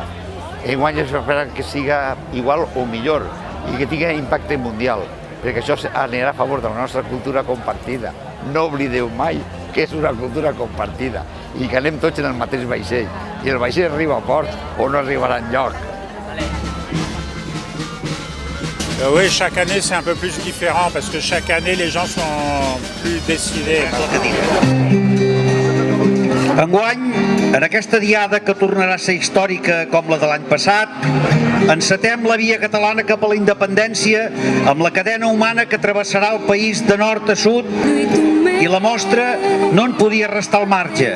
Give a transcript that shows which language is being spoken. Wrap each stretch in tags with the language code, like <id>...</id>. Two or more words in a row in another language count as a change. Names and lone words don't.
<ca>Enguany esperen que siga igual o millor i que tingui impacte mundial, perquè això anirà a favor de la nostra cultura compartida. No oblideu mai que és una cultura compartida i que anem tots en el mateix vaixell. I el vaixell arriba a port o no arribarà enlloc.</ca> <fr>Oui, chaque année c'est un peu plus différent parce que chaque année les gens sont plus décidés.</fr> <ca>Enguany, en aquesta diada que tornarà a ser històrica com la de l'any passat, encetem la via catalana cap a la independència amb la cadena humana que travessarà el país de nord a sud i la mostra no en podia restar al marge.</ca>